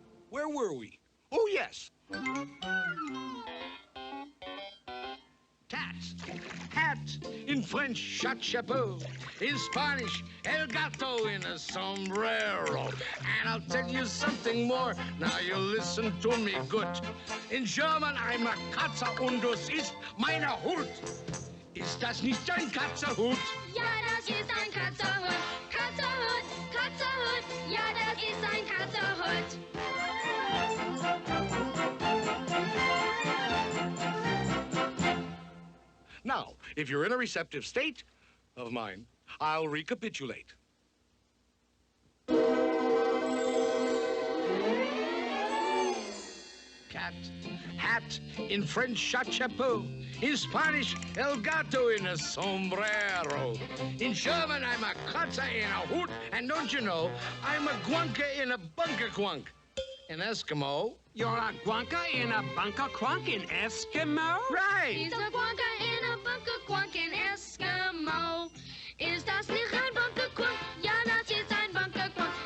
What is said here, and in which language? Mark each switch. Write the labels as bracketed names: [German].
[English] Where were we? Oh, yes. Cat, hat, in French, chapeau. In Spanish, [Spanish] el gato [English] in a sombrero. And I'll tell you something more. Now you listen to me good. In German, I'm a [German] Katze und das ist meine Hut. Ist das nicht ein Katzerhut? Ja, das ist ein Katzerhut. Katzerhut, Katzerhut. Ja, das ist ein Katzerhut. [English] Now, if you're in a receptive state of mind, I'll recapitulate. Cat, hat, in French, chapeau. In Spanish, [Spanish] el gato [English] in a sombrero. In German, I'm a Katze in a hoot. And don't you know, I'm a guanka in a bunker quunk. In Eskimo. You're a guanka in a bunker quunk in Eskimo? Right. He's a guanka in a bunker quunk in Eskimo. [German] Ist das nicht ein bunker quunk? Ja, das ist ein bunker quunk.